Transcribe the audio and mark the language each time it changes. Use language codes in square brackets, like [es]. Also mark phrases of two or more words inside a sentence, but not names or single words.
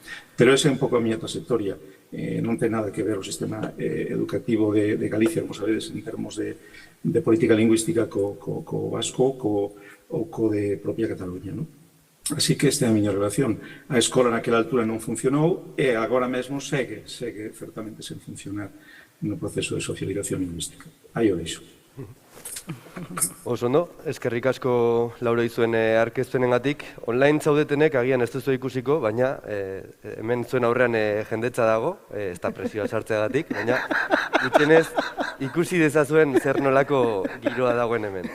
[gl] Pero esa é un pouco a miña trayectoria, non ten nada que ver o sistema educativo de Galicia, como sabedes, en termos de política lingüística co vasco ou co de propia Cataluña, non? Así que esta é a miña relación. A escola naquela altura non funcionou e agora mesmo segue certamente sen funcionar no proceso de socialización lingüística. Aí o deixo. [eu] Oso ondo, eskerrik asko Laura izuen arkeztuenengatik. Online zaudetenek agian ez duzu ikusiko, baina hemen zuen aurrean jendetza dago, ez da presioa sartzeagatik, baina gutxienez ikusi dezazuen zer nolako giroa dagoen hemen.